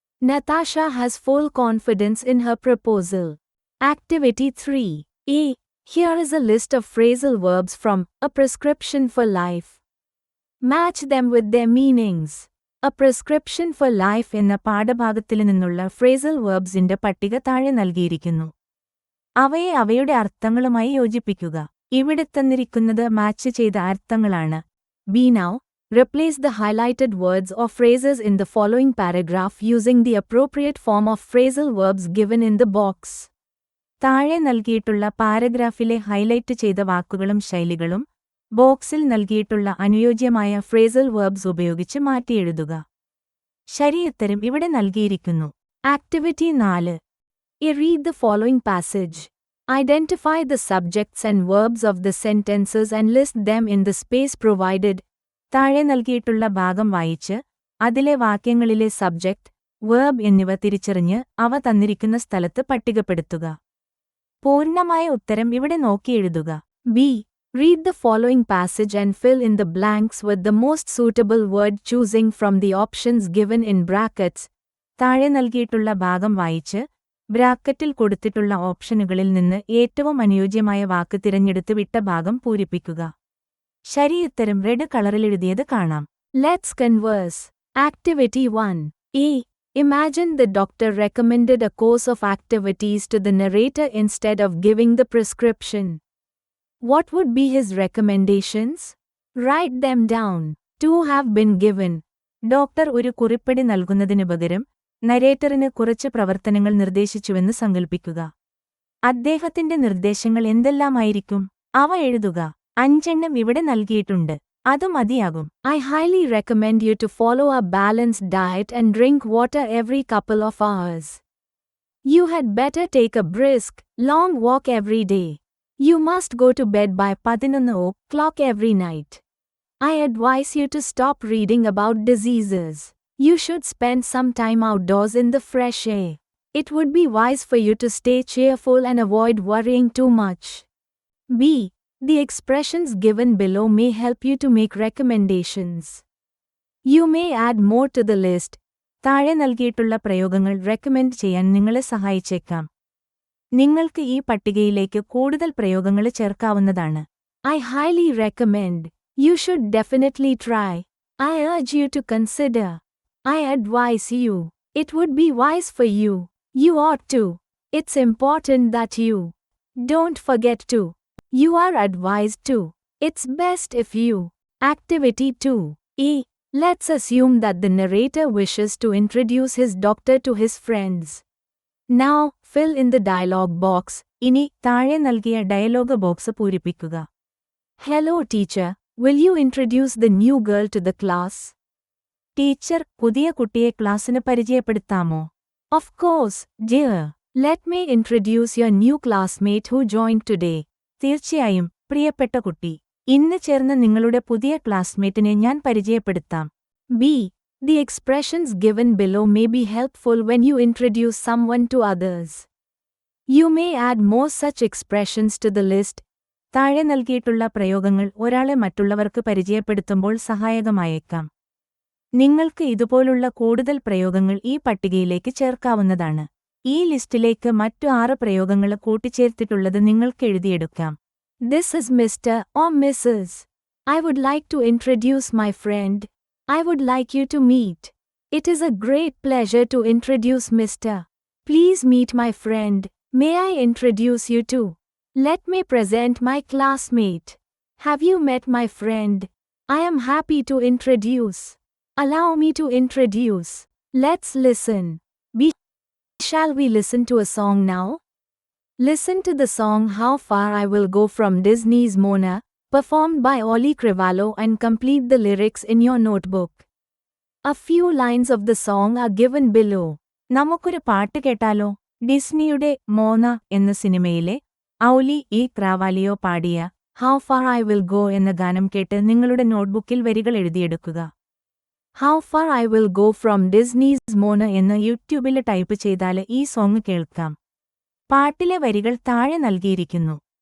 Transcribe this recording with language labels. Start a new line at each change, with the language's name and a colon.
English: Natasha has full confidence in her proposal. Activity 3. Here is a list of phrasal verbs from A Prescription for Life. Match them with their meanings.
Malayalam: A Prescription for Life എന്ന പാഠഭാഗത്തിൽ നിന്നുള്ള phrasal വെർബ്സിന്റെ പട്ടിക താഴെ നൽകിയിരിക്കുന്നു. അവയെ അവയുടെ അർത്ഥങ്ങളുമായി യോജിപ്പിക്കുക. ഇവിടെ തന്നിരിക്കുന്നത് മാച്ച് ചെയ്ത അർത്ഥങ്ങളാണ്. Be now,
English: Replace the highlighted words or phrases in the following paragraph using the appropriate form of phrasal verbs given in the box.
Malayalam: താഴെ നൽകിയിട്ടുള്ള പാരഗ്രാഫിലെ ഹൈലൈറ്റ് ചെയ്ത വാക്കുകളും ശൈലികളും ബോക്സിൽ നൽകിയിട്ടുള്ള അനുയോജ്യമായ ഫ്രേസൽ വെർബ്സ് ഉപയോഗിച്ച് മാറ്റിയെഴുതുക. ശരിയുത്തരം ഇവിടെ നൽകിയിരിക്കുന്നു. Activity 4.
English: Read the following passage. Identify the subjects and verbs of the sentences and list them in the space provided.
Malayalam: താഴെ നൽകിയിട്ടുള്ള ഭാഗം വായിച്ച് അതിലെ വാക്യങ്ങളിലെ സബ്ജക്റ്റ്, വേർബ് എന്നിവ തിരിച്ചറിഞ്ഞ് അവ തന്നിരിക്കുന്ന സ്ഥലത്ത് പട്ടികപ്പെടുത്തുക. പൂർണ്ണമായ ഉത്തരം ഇവിടെ നോക്കിയെഴുതുക. B.
English: Read the following passage and fill in the blanks with the most suitable word choosing from the options given in brackets.
Malayalam: താഴെ നൽകിയിട്ടുള്ള ഭാഗം വായിച്ച് ബ്രാക്കറ്റിൽ കൊടുത്തിട്ടുള്ള ഓപ്ഷനുകളിൽ നിന്ന് ഏറ്റവും അനുയോജ്യമായ വാക്ക് തിരഞ്ഞെടുത്ത് വിട്ട ഭാഗം പൂരിപ്പിക്കുക. ശരിയുത്തരം റെഡ് കളറിലെഴുതിയത് കാണാം.
English: Let's converse. Activity 1. A. Imagine the doctor recommended a course of activities to the narrator instead of giving the prescription. What would be his recommendations? Write them down. 2 have been given.
Malayalam: Doctor ഒരു കുറിപ്പടി നൽകുന്നതിനു പകരം നരേറ്ററിന് കുറച്ച് പ്രവർത്തനങ്ങൾ നിർദ്ദേശിച്ചുവെന്ന് സങ്കൽപ്പിക്കുക. അദ്ദേഹത്തിന്റെ നിർദ്ദേശങ്ങൾ എന്തെല്ലാമായിരിക്കും? അവ എഴുതുക. 5 എണ്ണം ഇവിടെ നൽകിയിട്ടുണ്ട്. അത് മതിയാകും.
English: I highly recommend you to follow a balanced diet and drink water every couple of hours. You had better take a brisk, long walk every day. You must go to bed by 11 o'clock every night. I advise you to stop reading about diseases. You should spend some time outdoors in the fresh air. It would be wise for you to stay cheerful and avoid worrying too much. B. The expressions given below may help you to make recommendations. You may add more to the list.
Malayalam: താഴെ നൽകിയിട്ടുള്ള പ്രയോഗങ്ങൾ recommend ചെയ്യാൻ നിങ്ങളെ സഹായിച്ചേക്കാം. നിങ്ങൾക്ക് ഈ പട്ടികയിലേക്ക് കൂടുതൽ പ്രയോഗങ്ങൾ ചേർക്കാവുന്നതാണ്.
English: I highly recommend. You should definitely try. I urge you to consider. I advise you. It would be wise for you. You ought to. It's important that you. Don't forget to. You are advised to. It's best if you. Activity 2. A. Let's assume that the narrator wishes to introduce his doctor to his friends. Now, fill in the dialogue box.
Malayalam: ഇനി താഴെ നൽകിയ dialogue box പൂരിപ്പിക്കുക.
English: Hello teacher, will you introduce the new girl to the class?
Malayalam: Teacher, പുതിയ കുട്ടിയെ ക്ലാസ്സിന് പരിചയപ്പെടുത്താമോ?
English: Of course, dear. Let me introduce your new classmate who joined today.
Malayalam: തീർച്ചയായും, പ്രിയപ്പെട്ട കുട്ടി. ഇന്ന് ചേർന്ന നിങ്ങളുടെ പുതിയ ക്ലാസ്മേറ്റിനെ ഞാൻ പരിചയപ്പെടുത്താം.
English: B. The expressions given below may be helpful when you introduce someone to others. You may add more such expressions to the list.
Malayalam: താഴെ നൽകിയിട്ടുള്ള പ്രയോഗങ്ങൾ ഒരാളെ മറ്റുള്ളവർക്ക് പരിചയപ്പെടുത്തുമ്പോൾ സഹായകമായേക്കാം. നിങ്ങൾക്ക് ഇതുപോലുള്ള കൂടുതൽ പ്രയോഗങ്ങൾ ഈ പട്ടികയിലേക്ക് ചേർക്കാവുന്നതാണ്. ഈ ലിസ്റ്റിലേക്ക് മറ്റു 6 പ്രയോഗങ്ങൾ കൂട്ടിച്ചേർത്തിട്ടുള്ളത് നിങ്ങൾക്ക് എഴുതിയെടുക്കാം.
English: This is Mr. or Mrs. I would like to introduce my friend. I would like you to meet. It is a great pleasure to introduce Mr. Please meet my friend. May I introduce you to? Let me present my classmate. Have you met my friend? I am happy to introduce. Allow me to introduce. Let's listen. B. Shall we listen to a song now? Listen to the song How Far I Will Go from Disney's Mona, performed by Ollie Crevallo, and complete the lyrics in your notebook. A few lines of the song are given below.
Malayalam: നമുക്കൊരു പാട്ട് കേട്ടാലോ? ഡിസ്നിയുടെ മോന എന്ന സിനിമയിലെ ഔലി E ക്രാവാലിയോ പാടിയ How Far I Will Go എന്ന ഗാനം കേട്ട് നിങ്ങളുടെ നോട്ട്ബുക്കിൽ വരികൾ എഴുതിയെടുക്കുക. How Far I Will Go from Disney's Mona എന്ന് യൂട്യൂബിൽ ടൈപ്പ് ചെയ്താൽ ഈ സോങ് കേൾക്കാം. പാട്ടിലെ വരികൾ താഴെ നൽകിയിരിക്കുന്നു.